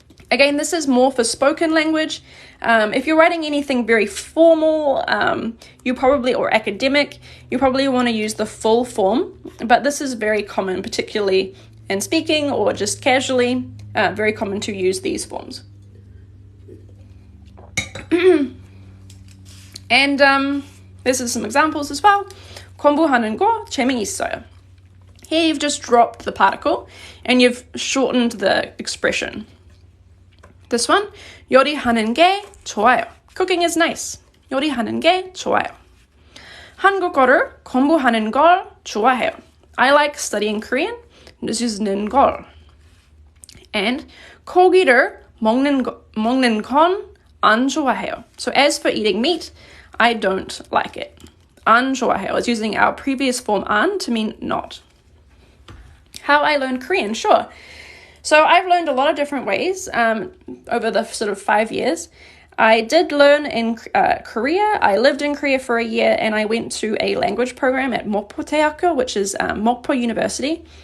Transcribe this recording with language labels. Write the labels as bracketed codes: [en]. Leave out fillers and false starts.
[en] Again, this is more for spoken language. If you're writing anything very formal, or academic, you probably want to use the full form. But this is very common, particularly in speaking or just casually, very common to use these forms. And this is some examples as well. [ko] 공부하는 거 재미있어요. [en] Here you've just dropped the particle and you've shortened the expression. This one, [ko] 요리하는 게 좋아요. [en] Cooking is nice. [ko] 요리하는 게 좋아요. 한국어를 공부하는 걸 좋아해요. [en] I like studying Korean. This is 는걸. [ko] And 고기를 먹는 건 안 좋아해요. [en] So as for eating meat, I don't like it. [ko] 안 좋아해요. [en] It's using our previous form 안 to mean not. How I learned Korean, sure. So I've learned a lot of different ways over the sort of 5 years. I did learn in Korea. I lived in Korea for a year, and I went to a language program at Mokpo Daeakgo, which is Mokpo University.